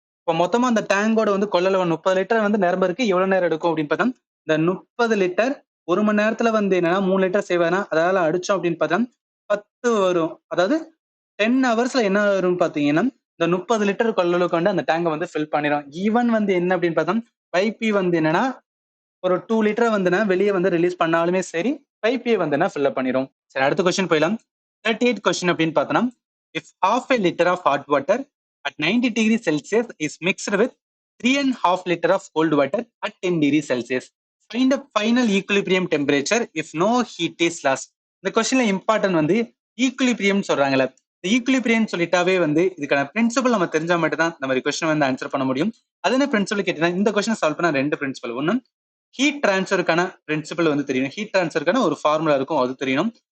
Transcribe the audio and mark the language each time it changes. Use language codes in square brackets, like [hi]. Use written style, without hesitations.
[ta] இப்ப மொத்தமா அந்த டேங்கோட வந்து கொள்ளளவு 30 லிட்டர் வந்து நிரம்ப இருக்கு, எவ்வளவு நேரம் எடுக்கும் அப்படின்னு பார்த்தா இந்த 30 லிட்டர் 1 மணி நேரத்துல வந்து என்னன்னா 3 லிட்டர் சேவ் ஆனா அதால அடிச்சோம் அப்படின்னு பார்த்தா 10 வரும். அதாவது 10 ஹவர்ஸ்ல என்ன வரும்னு பாத்தீங்கன்னா இந்த 30 லிட்டர் கொள்ளளவுக்கு வந்து அந்த டேங்கை வந்து ஃபில் பண்ணிடும். ஈவன் வந்து என்ன அப்படின்னு பார்த்தா பைப்பி வந்து என்னன்னா ஒரு 2 லிட்டர் வந்துன்னா வெளியே வந்து ரிலீஸ் பண்ணாலுமே சரி பைப்பே வந்துன்னா ஃபில் பண்ணிடும். சரி, அடுத்த கொஸ்டின் போயிடலாம். 38 கொஸ்டின் அப்படின்னு பார்த்தோம்னா, [en] If half a liter of hot water at 90 degrees Celsius is mixed with 3.5 liter of cold water at 10 degrees Celsius, find the final equilibrium temperature if no heat is lost. [ta] இந்த கொஸ்டின்ல important வந்து equilibrium சொல்றாங்கல்ல, இந்த equilibrium சொல்லிட்டாவே வந்து இதுக்கான principal நம்ம தெரிஞ்சா மட்டும் தான் நம்ம கொஸ்டின் வந்து ஆன்சர் பண்ண முடியும். அது என்ன பிரின்சிபல் கேட்டீங்கன்னா, இந்த கொஸ்டின் சால்வ் பண்ண 2 பிரின்சிபல். ஒன்னு ஹீட் டிரான்ஸ்ஃபருக்கான பிரின்சிபல் வந்து தெரியணும், ஹீட் டிரான்ஸ்ஃபருக்கான ஒரு ஃபார்முலா இருக்கும் அது தெரியணும்.